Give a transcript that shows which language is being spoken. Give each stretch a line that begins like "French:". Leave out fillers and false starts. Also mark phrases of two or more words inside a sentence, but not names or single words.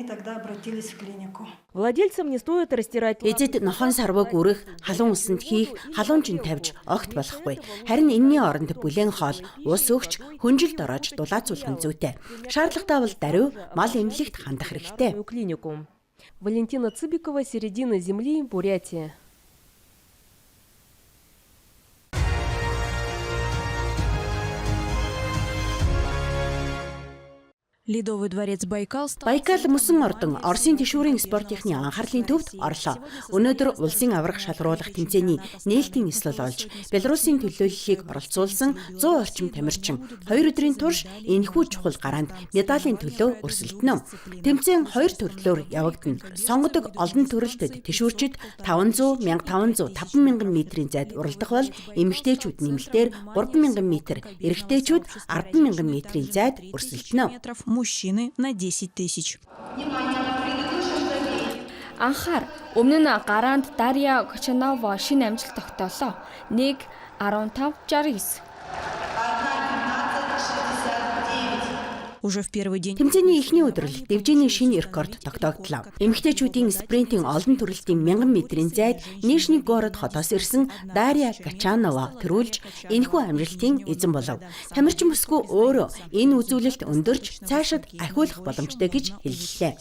Mongolian: Эзэд нохоон сарвууг үрэх, халуун усанд хийх, халуунжин тавьж огт болохгүй. Харин энэний оронд бүлээн хоол, ус өгч, хүнжилд ороож дулаацуулах нь зүйтэй. Шаардлагатай бол даруй мал эмнэлэгт хандах хэрэгтэй.
Russian: Валентина Цыбикова, середина земли, Бурятия. Ледовый дворец Байкал
Mongolian: мөсөн ордон Оросын тэшүүрийн спортынхны анхаарлын төвд орлоо. Өнөөдөр улсын аварга шалгаруулах тэмцээний нээлтийн нислэл олж, Белорусын төлөөллийг оролцуулсан 100 орчим тамирчин 2 өдрийн турш энэхүү чухал гараанд медалийн төлөө өрсөлдөнө. Тэмцээн 2 төрлөөр явагдана. Сонгодог олон төрөлтөд тэшүүрчид 500, 1500, 5000 метрийн зайд уралдах бол эмэгтэйчүүд нэмэлтээр 3000 м, эрэгтэйчүүд 10000 метрийн зайд өрсөлдөнө.
Russian: Мужчины на 10 000.
Mongolian: Анхаар өмнө нь гараанд Дарья Кочанова шинэ амжилт тогтоолоо. 1:15:69.
Russian: Уже в первый день.
Mongolian: Тэмцээний эхний өдрөл дэвжээний шинэ рекорд тогтогдлоо. Эмэгтэйчүүдийн спринтийн олон төрөлтийн 1000 метрийн зайд Нижний Город хотоос ирсэн Дарья Кочанова төрүүлж энэхүү амжилтын эзэн болов. Тамирчин бүсгүй өөрөө энэ үзүүлэлт өндөрч цаашид ахиулах боломжтой гэж хэллээ.